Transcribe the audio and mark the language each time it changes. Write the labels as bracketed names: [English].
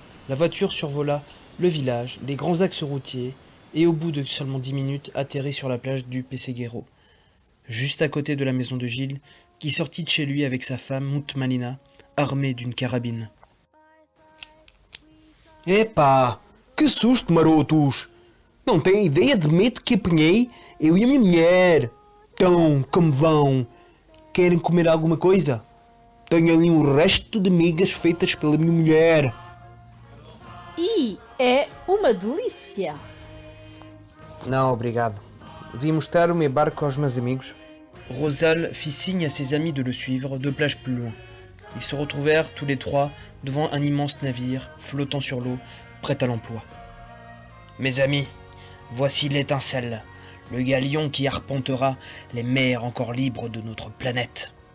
[French] La voiture survola le village, les grands axes routiers, et au bout de seulement 10 minutes atterrit sur la plage du Pesseguero, juste à côté de la maison de Gilles, qui sortit de chez lui avec sa femme Moutmalina, armée d'une carabine. [Portuguese] « Epá, que susto, marotos! Não tem ideia de medo que apanhei, eu e a minha mulher. Então, como vão? Querem comer alguma coisa? Tenho ali um resto de migas feitas pela minha mulher. » E é uma delícia! Não, obrigado. Vim mostrar o meu barco aos meus amigos. [French] Rosal fit signe à ses amis de le suivre 2 plages plus loin. Ils se retrouvèrent tous les trois devant un immense navire flottant sur l'eau, prêt à l'emploi. Mes amis, voici l'étincelle, le galion qui arpentera les mers encore libres de notre planète.